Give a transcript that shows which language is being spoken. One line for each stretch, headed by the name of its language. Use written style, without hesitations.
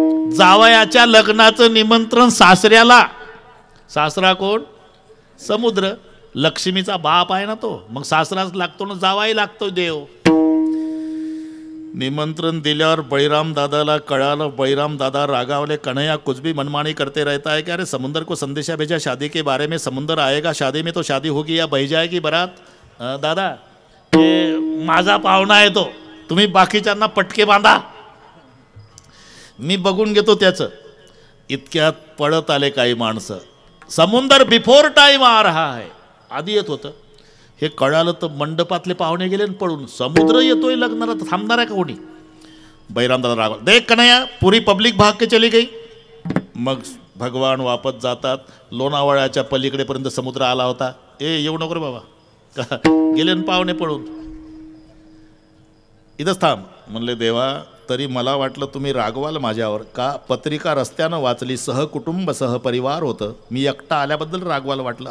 Marathi: जावयाच्या लग्नाचं निमंत्रण सासऱ्याला. सासरा कोण? समुद्र. लक्ष्मीचा बाप आहे ना तो, मग सासराच लागतो ना, जावाही लागतो देव. निमंत्रण दिल्यावर बळीराम दादाला कळालं. बळीराम दादा रागावले,
Hindi: कन्हैया कुछ भी मनमानी करते रहता है क्या? अरे समुंदर को संदेशा भेजा शादी के बारे में, समुंदर आएगा शादी में तो शादी होगी या बह जाएगी बारात.
Marathi: दादा हे माझा पाहुणा आहे तो, तुम्ही बाकीच्यांना पटके बांधा, मी बघून घेतो त्याचं. इतक्यात पळत आले काही माणसं.
Hindi: समुंदर बिफोर टाइम आ रहा है.
Marathi: आधी येत होतं. हे कळालं तर मंडपातले पाहुणे गेले पळून. समुद्र येतोय लग्नाला तर थांबणार आहे का कोणी? बैराम दादा राग,
Hindi: देख कन्हैया पूरी पब्लिक भाग के चली गई.
Marathi: मग भगवान वापस जातात. लोणावळ्याच्या पलीकडेपर्यंत समुद्र आला होता. येऊ नको रे बाबा, गेले पाहुणे पळून. इथंच थांब म्हणले. देवा तरी मला वाटलं तुम्ही रागवाल माझ्यावर का? पत्रिका रस्त्यानं वाचली, सहकुटुंब सहपरिवार होतं, मी एकटा आल्याबद्दल रागवाल वाटलं.